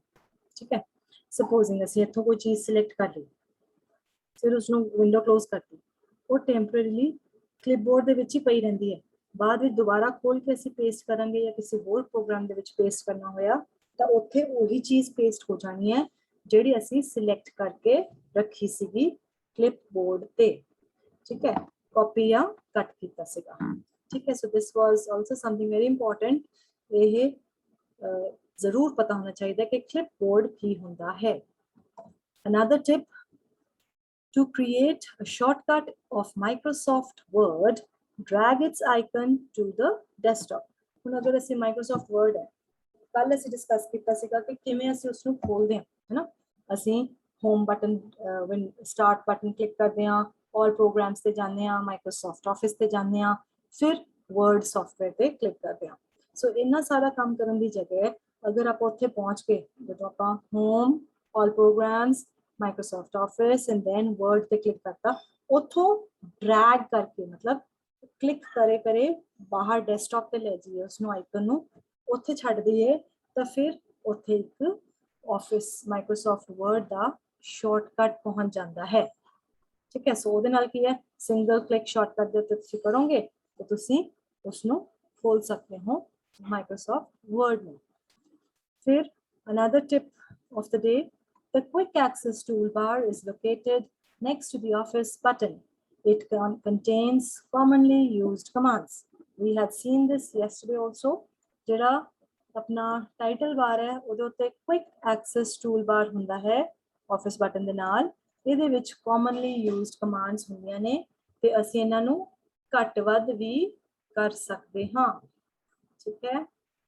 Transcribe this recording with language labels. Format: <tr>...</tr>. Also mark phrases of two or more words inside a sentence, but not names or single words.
<pa>ਠੀਕ ਹੈ, ਸਪੋਜ਼ਿੰਗ ਅਸੀਂ ਇੱਥੋਂ ਕੋਈ ਚੀਜ਼ ਸਿਲੈਕਟ ਕਰ ਲਈ, ਫਿਰ ਉਸਨੂੰ</pa> <en>window close</en> <pa>ਕਰਤੀ, ਉਹ</pa> <en>temporarily clipboard</en> <pa>ਦੇ ਵਿੱਚ ਹੀ ਪਈ ਰਹਿੰਦੀ ਹੈ ਬਾਅਦ ਵਿੱਚ ਦੁਬਾਰਾ ਖੋਲ ਕੇ ਅਸੀਂ ਪੇਸਟ ਕਰਾਂਗੇ ਜਾਂ ਕਿਸੇ ਹੋਰ ਪ੍ਰੋਗਰਾਮ ਦੇ ਵਿੱਚ ਪੇਸਟ ਕਰਨਾ ਹੋਇਆ ਤਾਂ ਉੱਥੇ ਉਹੀ ਚੀਜ਼ ਪੇਸਟ ਹੋ ਜਾਣੀ ਹੈ ਜਿਹੜੀ ਅਸੀਂ ਸਿਲੈਕਟ ਕਰਕੇ ਰੱਖੀ ਸੀਗੀ ਕਲਿਪਬੋਰਡ ਤੇ ਠੀਕ ਹੈ ਕਾਪੀ ਜਾਂ ਕੱਟ ਕੀਤਾ ਸੀਗਾ ਠੀਕ ਹੈ</pa> <en>so this was also something very important</en> <pa>ਇਹ ਜ਼ਰੂਰ ਪਤਾ ਹੋਣਾ ਚਾਹੀਦਾ ਕਿ ਕਲਿਪਬੋਰਡ ਕੀ ਹੁੰਦਾ ਹੈ</pa> <en>another tip to create a shortcut of Microsoft Word drag its icon to the desktop</en> <pa>ਹੁਣ ਅਗਰ ਅਸੀਂ Microsoft Word ਹੈ ਕੱਲ ਅਸੀਂ ਡਿਸਕਸ ਕੀਤਾ ਸੀਗਾ ਕਿ ਕਿਵੇਂ ਅਸੀਂ ਉਸ ਨੂੰ ਖੋਲਦੇ ਹਾਂ ਹੈ ਨਾ ਅਸੀਂ</pa> <en>home button when start button click</en> <pa>ਕਰਦੇ ਹਾਂ</pa> <en>all programs</en> <pa>ਤੇ ਜਾਂਦੇ ਹਾਂ Microsoft Office ਤੇ ਜਾਂਦੇ ਹਾਂ ਫਿਰ Word software ਤੇ ਕਲਿੱਕ ਕਰਦੇ ਹਾਂ ਸੋ ਇੰਨਾ ਸਾਰਾ ਕੰਮ ਕਰਨ ਦੀ ਜਗ੍ਹਾ ਅਗਰ ਆਪਾਂ ਉੱਥੇ ਪਹੁੰਚ ਕੇ ਜਦੋਂ ਆਪਾਂ</pa> <en>home all programs</en> <pa>Microsoft Office</pa> <en>and then</en> <pa>Word ਤੇ ਕਲਿੱਕ ਕਰਤਾ ਉੱਥੋਂ drag ਕਰਕੇ ਮਤਲਬ ਕਲਿੱਕ ਕਰੇ ਬਾਹਰ ਡੈਸਕਟਾਪ ਤੇ ਲੈ ਜਾਈਏ ਉਸ ਨੂੰ ਆਈਕਨ ਨੂੰ ਉੱਥੇ ਛੱਡ ਦਈਏ ਤਾਂ ਫਿਰ ਉੱਥੇ ਇੱਕ Office Microsoft Word ਦਾ ਸ਼ਾਰਟਕਟ ਪਹੁੰਚ ਜਾਂਦਾ ਹੈ ਠੀਕ ਹੈ ਸੋ ਉਹਦੇ ਨਾਲ ਕੀ ਹੈ</pa> <en>single click shortcut</en> <pa>ਦੇ ਉੱਤੇ ਤੁਸੀਂ ਕਰੋਗੇ ਤਾਂ ਤੁਸੀਂ ਉਸ ਨੂੰ ਖੋਲ ਸਕਦੇ ਹੋ Microsoft Word ਨੂੰ ਫਿਰ</pa> <en>another tip of the day the quick access toolbar is located next to the Office button. It contains commonly used commands. We had seen this yesterday also.</en> <pa>ਜਿਹੜਾ ਆਪਣਾ</pa> <en>title bar</en> <pa>ਹੈ ਉਹਦੇ ਉੱਤੇ</pa> <en>quick access toolbar</en> <pa>ਹੁੰਦਾ ਹੈ</pa> <en>Office button</en> <pa>ਦੇ ਨਾਲ ਇਹਦੇ ਵਿੱਚ</pa> <en>commonly used commands</en> <pa>ਹੁੰਦੀਆਂ ਨੇ ਤੇ ਅਸੀਂ ਇਹਨਾਂ ਨੂੰ ਘੱਟ ਵੱਧ ਵੀ ਕਰ ਸਕਦੇ ਹਾਂ ਠੀਕ ਹੈ</pa>